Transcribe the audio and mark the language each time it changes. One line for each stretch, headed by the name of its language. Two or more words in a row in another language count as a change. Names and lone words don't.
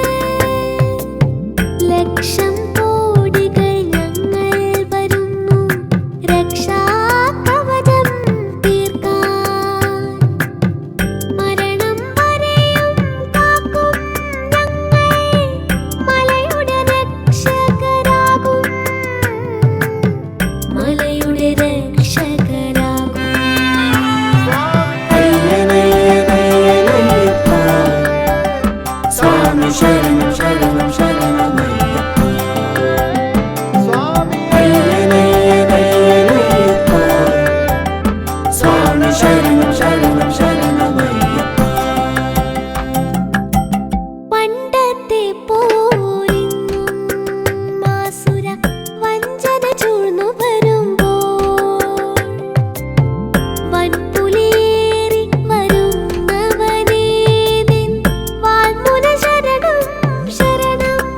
Malayalam: ലക്ഷം കോടികൾ ഞങ്ങൾ വരുന്നു രക്ഷാകവചം തീർക്കാൻ. മരണം വരെയും കാക്കും ഞങ്ങൾ, മലയുടെ രക്ഷകരാകും, മലയുടെ രക്ഷകരാകും.
Sanskrit: अय्यनय्यनय्यनय्यप्पा स्वामी शरणं शरणं शरणमय्यप्पा अय्यनय्यनय्यनय्यप्पा स्वामी शरणं शरणं शरणमय्यप्पा।
Malayalam: പണ്ടത്തെ പോലിന്നും മാസുര വഞ്ചന ചൂഴ്ന്നു വരുമ്പോൾ, വൻപുലിയേറി വരുന്നവനേ നിൻ വാൾമുന ശരണം ശരണം.